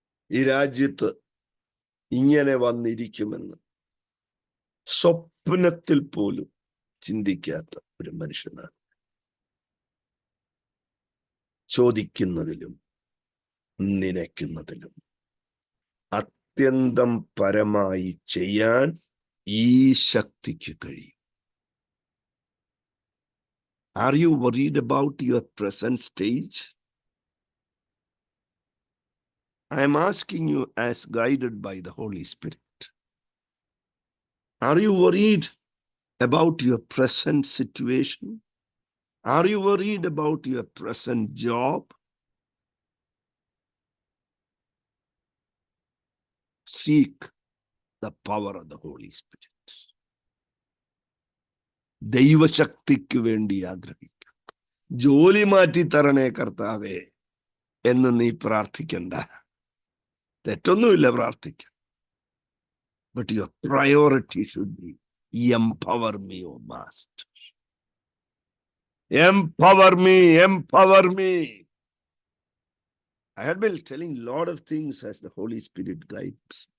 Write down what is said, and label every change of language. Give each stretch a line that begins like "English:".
Malayalam: ഈ രാജ്യത്ത് ഇങ്ങനെ വന്നിരിക്കുമെന്ന് സ്വപ്നത്തിൽ പോലും ചിന്തിക്കാത്ത ഒരു മനുഷ്യനാണ്. ചോദിക്കുന്നതിലും നനയ്ക്കുന്നതിലും അത്യന്തം പരമായി ചെയ്യാൻ ഈ ശക്തിക്ക് കഴിയും.
English: Are you worried about your present stage? I am asking you as guided by the Holy Spirit. Are you worried about your present situation? Are you worried about your present job? Seek the power of the Holy Spirit.
Malayalam: ദൈവശക്തിക്ക് വേണ്ടി ആഗ്രഹിക്കുക. ജോലി മാറ്റി തരണേ കർത്താവേ എന്ന് നീ പ്രാർത്ഥിക്കണ്ട. തെറ്റൊന്നുമില്ല പ്രാർത്ഥിക്കാൻ.
English: But your priority should be empower me, O Master. Empower me, empower me. I had been telling a lot of things as the Holy Spirit guides.